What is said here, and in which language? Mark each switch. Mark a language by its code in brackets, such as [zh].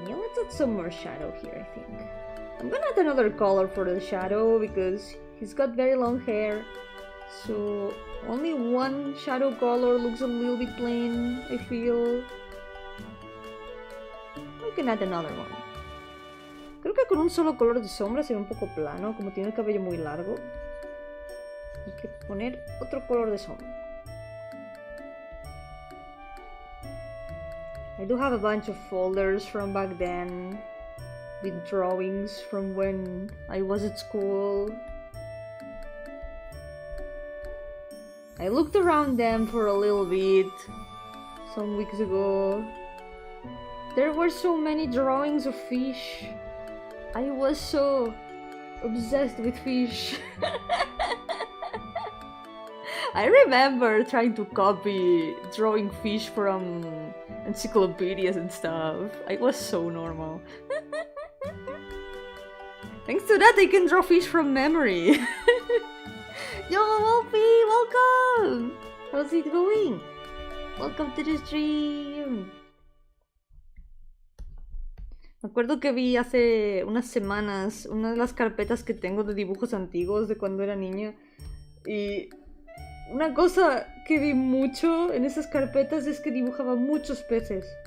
[en] Let's add some more shadow here, I think. I'm gonna add another color for the shadow because he's got very long hair. So only one shadow color looks a little bit plain, I feel. We can add another one. [es] Creo que con un solo color de sombra se ve un poco plano, como tiene el cabello muy largo. Hay que poner otro color de sombra. [en] I do have a bunch of folders from back then with drawings from when I was at school. I looked around them for a little bit some weeks ago. There were so many drawings of fish. I was so obsessed with fish. I remember trying to copy drawing fish from encyclopedias and stuff. I was so normal. Thanks to that, I can draw fish from memory. Yo, Wolfie, welcome! How's it going? Welcome to the stream. [es] Me acuerdo que vi hace unas semanas una de las carpetas que tengo de dibujos antiguos de cuando era niña. Y una cosa que vi mucho en esas carpetas es que dibujaba muchos peces.